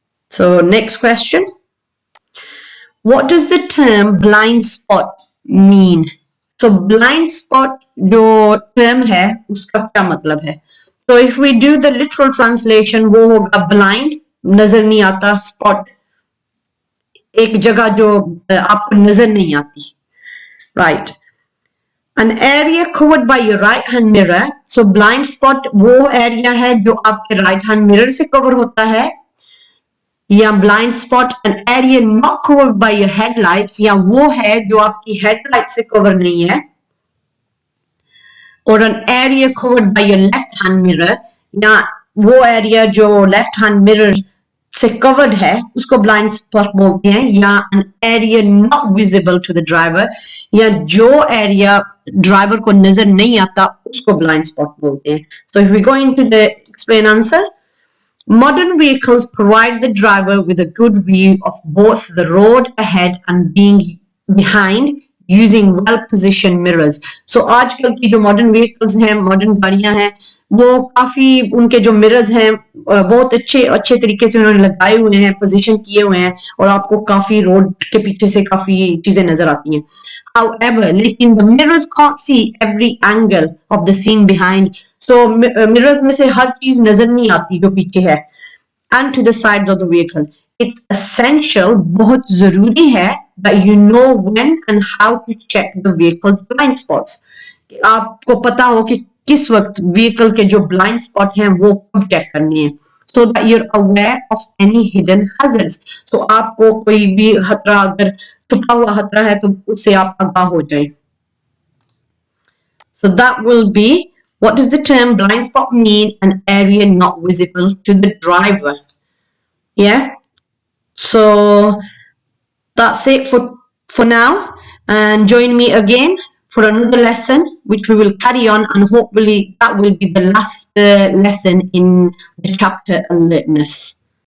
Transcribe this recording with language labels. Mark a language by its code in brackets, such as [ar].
[en] So next question. What does the term blind spot mean? [hi] So blind spot जो term है उसका क्या मतलब है? [en] So if we do the literal translation [hi] वो होगा blind नजर नहीं आता, spot एक जगह जो आपको नजर नहीं आती. [en] Right. An area covered by your right hand mirror. So blind spot [hi] वो area है जो आपके right hand mirror से cover होता है. [en] या blind spot an area not covered by your headlights [hi] या वो है जो आपकी headlight से cover नहीं है. [en] और an area covered by your left hand mirror [hi] या वो area जो left hand mirror से covered है उसको blind spot बोलते हैं. या [en] an area not visible to the driver [hi] या जो area driver को नजर नहीं आता उसको blind spot बोलते हैं. [en] So if we go into the explain answer. Modern vehicles provide the driver with a good view of both the road ahead and being behind using well-positioned mirrors. [hi] So आजकल की जो modern vehicles हैं, modern गाड़ियां हैं, वो काफी उनके जो mirrors हैं बहुत अच्छे तरीके से उन्होंने लगाए हुए हैं, position किए हुए हैं और आपको काफी road के पीछे से काफी चीजें नजर आती हैं. [en] However, लेकिन the mirrors can't see every angle of the scene behind. [hi] So mirrors में से हर चीज नजर नहीं आती जो पीछे है. [en] And to the sides of the vehicle. It's essential, [hi] बहुत जरूरी है [en] that you know when and how to check the vehicle's blind spots. [hi] आपको पता हो कि किस वक्त vehicle के जो blind spot हैं वो कब check करनी है. [en] So that you're aware of any hidden hazards. [hi] So आपको कोई भी खतरा अगर छुपा हुआ खतरा है तो उससे आप आगाह हो जाए. [en] So that will be what does the term blind spot mean? An area not visible to the driver. Yeah. So that's it for now. And join me again for another lesson, which we will carry on, and hopefully that will be the last lesson in the chapter Alertness.